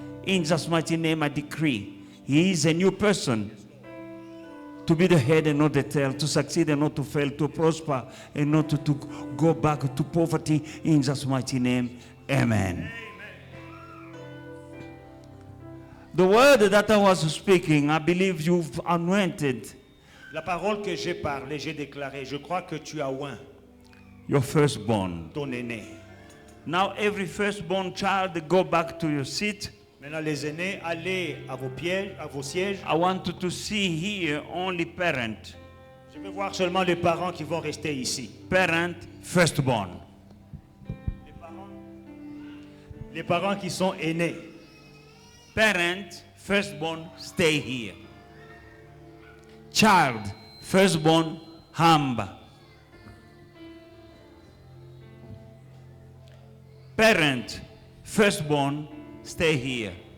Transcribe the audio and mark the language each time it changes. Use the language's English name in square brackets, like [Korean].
[English] In Jesus' mighty name I decree, he is a new person, to be the head and not the tail, to succeed and not to fail, to prosper and not to go back to poverty. In Jesus' mighty name, amen. The word that I was speaking, I believe you've anointed [French] La parole que j'ai parlé, j'ai déclaré, je crois que tu as oint [English] your firstborn. [French] ton aîné. [English] Now every firstborn child, go back to your seat. [French] Maintenant, les aînés, allez à vos sièges. [English] I want to see here only parent. [French] Je veux voir seulement les parents qui vont rester ici. [English] Parent, firstborn. [French] Les parents qui sont aînés. [English] Parent, firstborn, stay here. Child, firstborn, humble. Parent, firstborn, stay here.